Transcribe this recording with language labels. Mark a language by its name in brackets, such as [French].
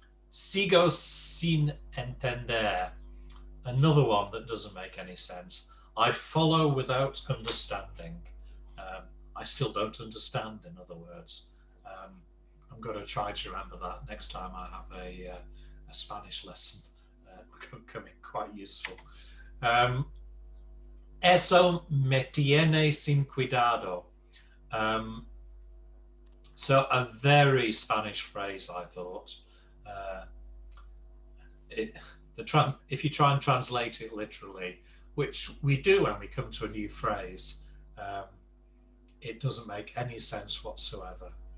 [Spanish] Sigo sin entender, [English] another one that doesn't make any sense. I follow without understanding. I still don't understand, in other words. I'm going to try to remember that next time I have a Spanish lesson. Becoming quite useful. [Spanish] Eso me tiene sin cuidado. [English] So a very Spanish phrase, I thought. If you try and translate it literally, which we do when we come to a new phrase, it doesn't make any sense whatsoever.